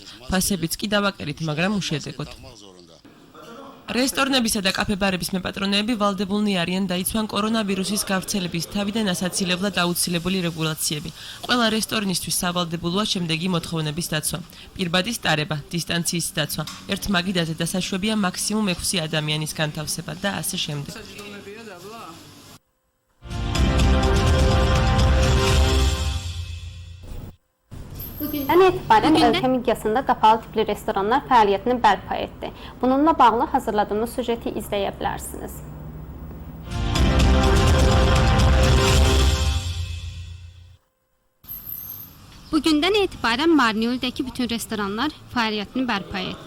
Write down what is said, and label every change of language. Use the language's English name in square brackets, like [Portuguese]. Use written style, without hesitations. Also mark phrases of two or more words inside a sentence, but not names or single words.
[Georgian] ფასებიც კი დავაკერით, მაგრამ უშედეგოდ. რესტორნებისა და კაფე-ბარების მეპატრონეები ვალდებულნი არიან დაიცვან კორონავირუსის გავრცელების თავიდან ასაცილებლად აუცილებელი რეგულაციები. ყველა რესტორნისთვის სავალდებულოა შემდეგი მოთხოვნების დაცვა: პირბადის ტარება, დისტანციის დაცვა, ერთ მაგიდაზე დასაშვებია მაქსიმუმ 6 ადამიანის განთავსება და ასე შემდეგ. [Azerbaijani] Bugündən etibarən ölkə miqyasında qapalı tipli restoranlar fəaliyyətini bərpa etdi. Bununla bağlı hazırladığımız süjeti izləyə bilərsiniz. Bugündən etibarən Marneuldəki bütün restoranlar fəaliyyətini bərpa etdi.